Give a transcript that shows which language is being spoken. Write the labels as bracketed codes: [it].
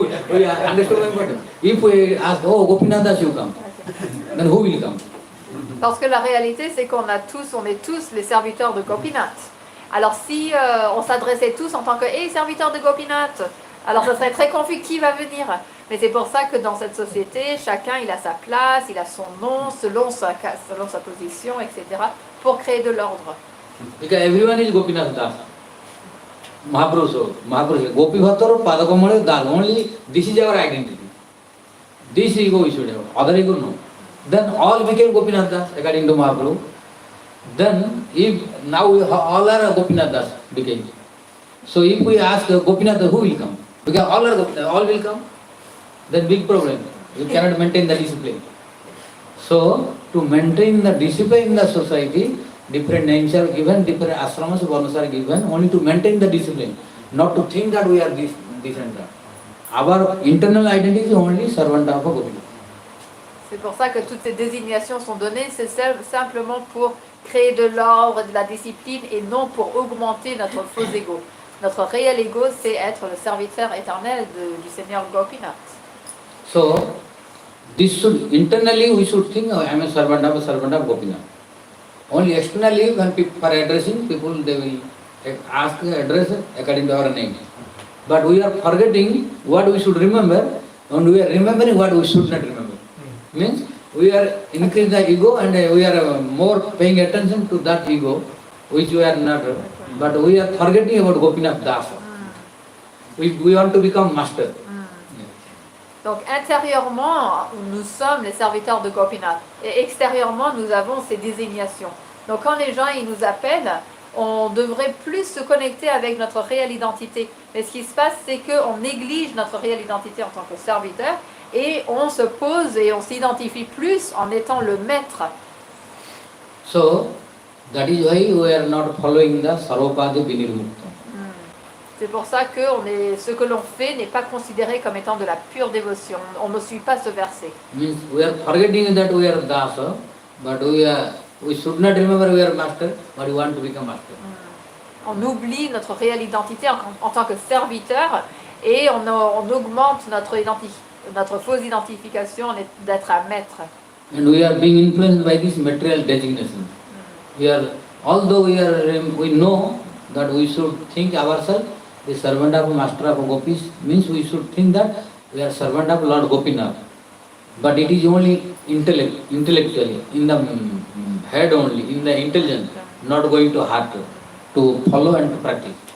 [en] We understand my point. If we ask, oh Gopinath Das, you come, then who will come? [fr] Parce que la réalité, c'est on est tous les serviteurs de Gopinath. Alors si on s'adressait tous en tant que serviteurs de Gopinath, alors ça serait très confus qui va venir. Mais c'est pour ça que dans cette société, chacun il a sa place, il a son nom, selon sa position, etc., pour créer de l'ordre. [en] Because everyone is Gopinath Das. Mahaprabhu, Gopi Bhattar, Padakamale Das. Only this is our identity. This ego we should have. Other ego no. Then all became Gopinath Das according to Mahaprabhu. Then if now all are Gopinath Das became. So if we ask Gopinath, who will come? Because all are Gopinath, all will come. Then big problem. You cannot maintain the discipline. So to maintain the discipline in the society, different names are given, different ashramas, varnas are given, only to maintain the discipline, not to think that we are this and that. Our internal identity is only servant of Gopinath. [fr] C'est pour ça que toutes ces désignations sont données, c'est simplement pour créer de l'ordre, de la discipline et non pour augmenter notre faux ego. Notre réel ego, c'est être le serviteur éternel du Seigneur Gopinath. [en] So, this should, internally we should think, I am a servant of Gopinath. Only externally, when people are addressing people, they will ask address according to our name. But we are forgetting what we should remember, and we are remembering what we should not remember. Means we are increasing the ego and we are more paying attention to that ego, which we are not, but we are forgetting about Gopinath Das. We want to become master. [fr] Donc intérieurement, nous sommes les serviteurs de Gopinath et extérieurement, nous avons ces désignations. Donc quand les gens ils nous appellent, on devrait plus se connecter avec notre réelle identité. Mais ce qui se passe, c'est qu'on néglige notre réelle identité en tant que serviteur et on se pose et on s'identifie plus en étant le maître. [en] So, that is why we are not following the Sarvapadi Vinirmukta. [fr] C'est pour ça que ce que l'on fait n'est pas considéré comme étant de la pure dévotion. On ne suit pas ce verset. [en] Means we are forgetting that we are Dasa, but we should not remember we are master, but we want to become master. [fr] On oublie notre réelle identité en tant que serviteur et on augmente notre fausse identification d'être un maître. [en] And we are being influenced by this material designation. Although we know that we should think ourselves the servant of master of gopis, means we should think that we are servant of Lord Gopinath. But it is only intellectually, in the head only, in the intelligence, not going to heart, to follow and to practice.